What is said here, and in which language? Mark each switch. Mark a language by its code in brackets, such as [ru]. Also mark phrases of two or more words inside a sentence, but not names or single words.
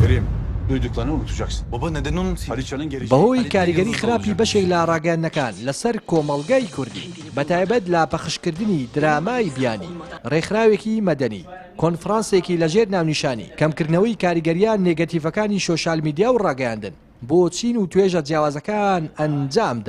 [tr] Kerim, duyduklarını unutacaksın. Baba neden unutayım? Haliça'nın geleceği... [ckb] بەهۆی کاریگەری خراپی بەشێک لە ڕاگەیاندنەکان لەسەر کۆمەڵگای کوردی بەتایبەت لا پەخشکردنی درامای بیانی ڕێکخراوێکی مەدەنی کۆنفرانسێکی لەژێر ناونیشانی کەمکردنەوەی کاریگەریان نێگەتیڤەکانی سۆشیال میدیا و ڕاگەیاندن بۆ چین و توێژە جیاوازەکان ئەنجامدا.